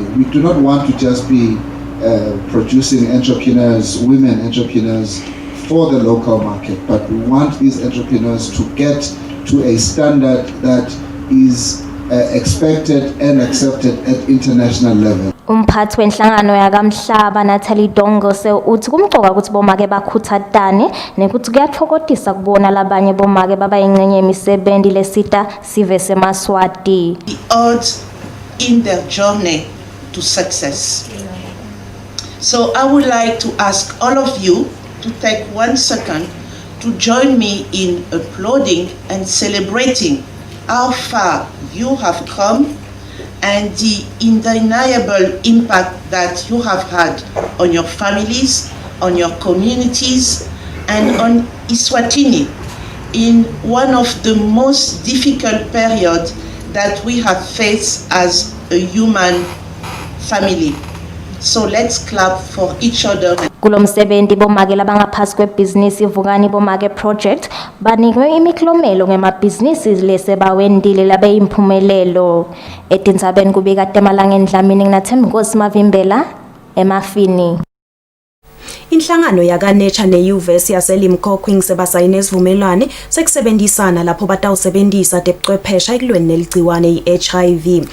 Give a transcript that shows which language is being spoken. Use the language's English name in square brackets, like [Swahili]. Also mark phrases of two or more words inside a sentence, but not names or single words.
[Swati] We do not want to just be producing entrepreneurs, women entrepreneurs for the local market, but we want these entrepreneurs to get to a standard that is expected and accepted at international level. Umphathi wenhlangano yakamhlaba Natalie Dongose uthi kumcoka ukuthi bomake bakhuthatane nekuthi kuyathokozisa kubona labanye bomake babayingcenye yemisebenzi lesita sive seMaswati. [English] The odds in their journey to success. So I would like to ask all of you to take 1 second to join me in applauding and celebrating how far you have come and the undeniable impact that you have had on your families, on your communities, and on Eswatini in one of the most difficult periods that we have faced as a human family. So let's clap for each other. [Swati] Kulo msebenzi bomake labangaphasi kwebhizinisi ivukani bomake project banikwe imiklomelo ngemabhizinisi lesebawendile labe imphumelelo. Etindzabeni kubika temalanga endlamini nginathemba Mavimbela emafini. Inhlangano yakaNature neYuvesi yaseLimpopo sebasayine isivumelwano sekusebenzisana lapho batawusebenzisa tebuchwepheshe ekulweni neligciwane iHIV.